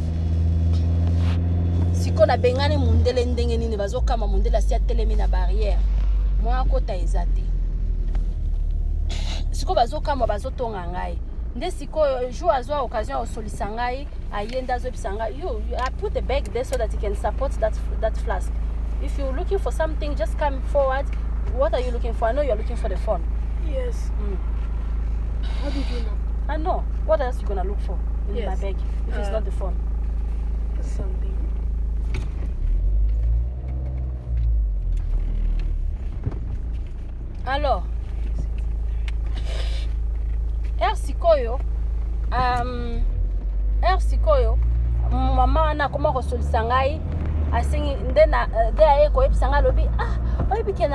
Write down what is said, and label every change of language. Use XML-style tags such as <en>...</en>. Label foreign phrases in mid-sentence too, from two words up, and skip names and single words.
<ln>siko nabengani mundele ndenge nini bazokama mundele asi atelemi na barrière mwa akota eza te siko bazokama bazotonga ngai nde sikoyo jour azwa occasion osolisa ngai ayenda azobisa ngai</ln> <en>I put the bag there so that you can support that flask. If you're looking for something, just come forward. What are you looking for? I know you're looking for the phone. Yes. How did you know? I know. What else you gonna look for in my bag if it's not the phone? Something.</en> <ln>Alors, sikoyo mama na koma kosolisa ngai asengi nde aye koyebisa ngai alobi oyebi ke</ln>